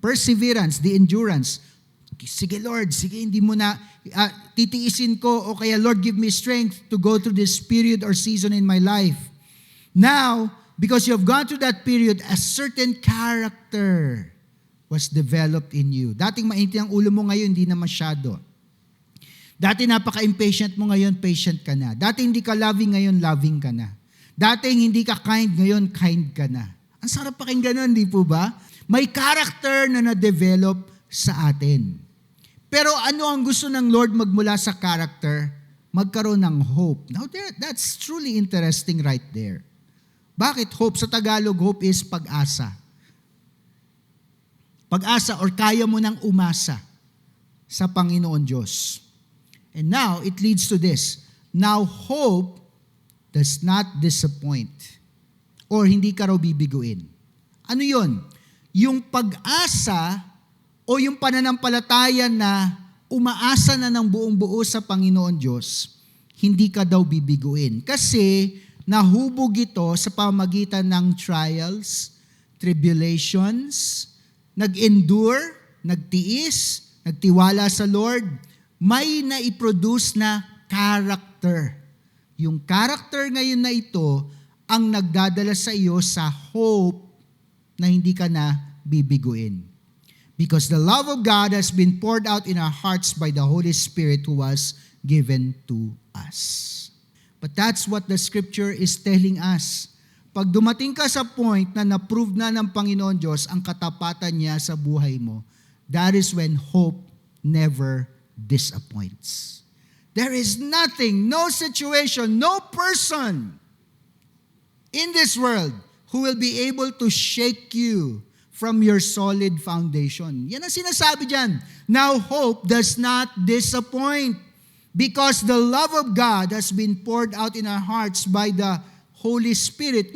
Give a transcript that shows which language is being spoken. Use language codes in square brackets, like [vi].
[en] Perseverance, the endurance. [tl] Sige Lord, sige hindi mo na titiisin ko o kaya [en] Lord give me strength to go through this period or season in my life. Now, because you have gone through that period, a certain character was developed in you. [tl] Dating mainit ang ulo mo ngayon, hindi na masyado. Dati napaka-impatient mo ngayon, patient ka na. Dati hindi ka loving ngayon, loving ka na. Dating hindi ka kind ngayon, kind ka na. Ang sarap pakinggan nun, di po ba? May character na na-develop sa atin. Pero ano ang gusto ng Lord magmula sa character? Magkaroon ng hope. [en] Now, that's truly interesting right there. [tl] Bakit hope? Sa Tagalog, hope is pag-asa. Pag-asa or kaya mo nang umasa sa Panginoon Diyos. [en] And now, it leads to this. Now, hope does not disappoint. [tl] Or hindi ka raw bibiguin. Ano yon? Yung pag-asa o yung pananampalataya na umaasa na ng buong buo sa Panginoon Diyos, hindi ka daw bibiguin. Kasi nahubog ito sa pamagitan ng trials, tribulations, nag-endure, nagtiis, nagtiwala sa Lord, may naiproduce na character. Yung character ngayon na ito ang nagdadala sa iyo sa hope na hindi ka na bibiguin. [en] Because the love of God has been poured out in our hearts by the Holy Spirit who was given to us. But that's what the Scripture is telling us. [tl] Pag dumating ka sa point na na-prove na ng Panginoon Diyos ang katapatan niya sa buhay mo, [en] that is when hope never disappoints. There is nothing, no situation, no person in this world who will be able to shake you from your solid foundation. [tl] Yan ang sinasabi dyan. [en] Now hope does not disappoint because the love of God has been poured out in our hearts by the Holy Spirit.